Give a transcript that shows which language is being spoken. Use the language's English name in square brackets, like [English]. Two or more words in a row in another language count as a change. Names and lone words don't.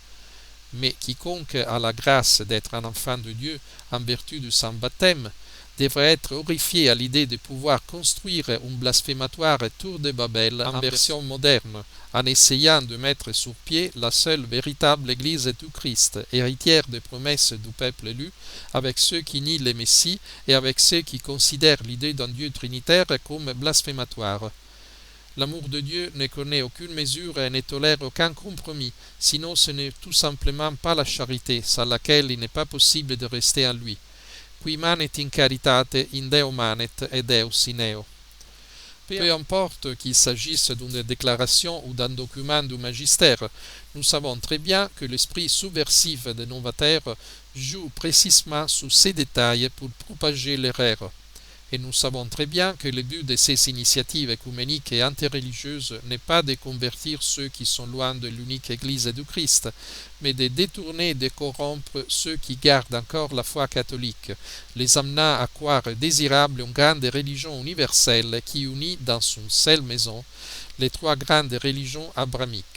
[French] Mais quiconque a la grâce d'être un enfant de Dieu en vertu de son baptême devrait être horrifié à l'idée de pouvoir construire un blasphématoire tour de Babel en version moderne, en essayant de mettre sur pied la seule véritable Église du Christ, héritière des promesses du peuple élu, avec ceux qui nient le Messie et avec ceux qui considèrent l'idée d'un Dieu trinitaire comme blasphématoire. L'amour de Dieu ne connaît aucune mesure et ne tolère aucun compromis, sinon ce n'est tout simplement pas la charité, sans laquelle il n'est pas possible de rester en lui. [Latin] qui manet in caritate in Deo manet et Deus in eo. [French] Peu importe qu'il s'agisse d'une déclaration ou d'un document du magistère, nous savons très bien que l'esprit subversif des novateurs joue précisément sur ces détails pour propager l'erreur. Et nous savons très bien que le but de ces initiatives œcuméniques et interreligieuses n'est pas de convertir ceux qui sont loin de l'unique Église du Christ, mais de détourner et de corrompre ceux qui gardent encore la foi catholique, les amenant à croire désirable une grande religion universelle qui unit dans une seule maison les trois grandes religions abrahamiques.